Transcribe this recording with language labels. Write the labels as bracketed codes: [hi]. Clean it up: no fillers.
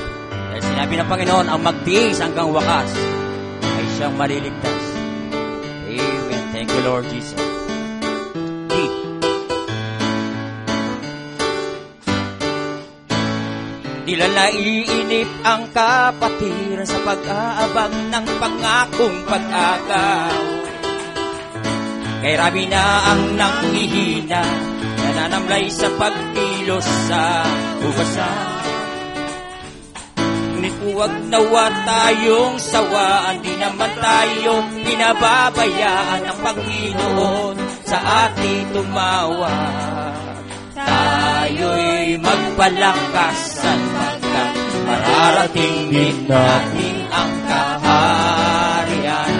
[tl] Dahil sinabi ng Panginoon, ang magtiis hanggang wakas ay siyang maliligtas. Amen. [en] Thank you, Lord Jesus. [tl] Di naiinip ang kapatiran sa pag-aabang ng pangakong pag-agaw. Kay rami na ang nanghihina, nananamlay sa pagkilos sa ubasan. Ngunit huwag nawa tayong sawaan, di naman tayo pinababayaan ng Panginoon sa ating tumawag. Tayo'y magpalakasan hanggang mararating din natin ang kaharian.